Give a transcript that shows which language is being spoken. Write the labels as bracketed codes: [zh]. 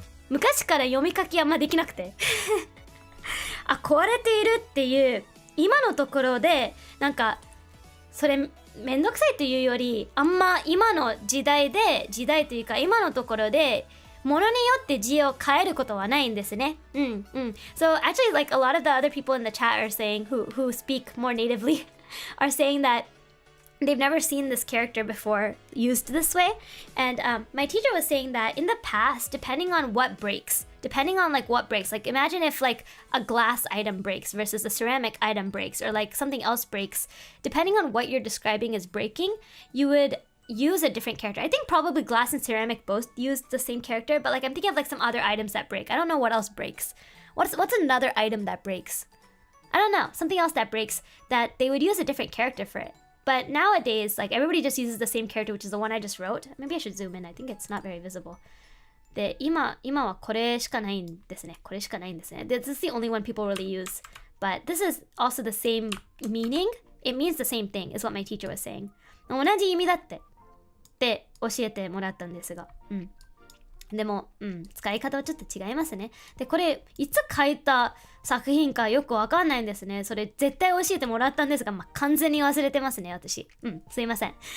[ja] 昔から読み書きあんまできなくてあ、壊れているっていう今のところでなんかそれめんどくさいというより、あんま今の時代というか今のところでものによって字を変えることはないんですね。 [en] So actually, like a lot of the other people in the chat are saying who speak more natively are saying that they've never seen this character before used this way. And my teacher was saying that in the past, depending on what breaks, like imagine if like a glass item breaks versus a ceramic item breaks, or like something else breaks, depending on what you're describing as breaking, you would use a different character. I think probably glass and ceramic both use the same character, but like I'm thinking of like some other items that break. I don't know what else breaks. What's another item that breaks? I don't know. Something else that breaks that they would use a different character for it. But nowadays, like everybody just uses the same character, which is the one I just wrote. Maybe I should zoom in. I think it's not very visible. [ja] で、今はこれしかないんですね。これしかないんですね。 [en] This is the only one people really use. But this is also the same meaning. It means the same thing, is what my teacher was saying. [ja] 同じ意味だって教えてもらったんですが。でも、使い方はちょっと違いますね。で、これ、いつ書いた作品かよくわかんないんですね。それ、絶対教えてもらったんですが、完全に忘れてますね、私。すいません。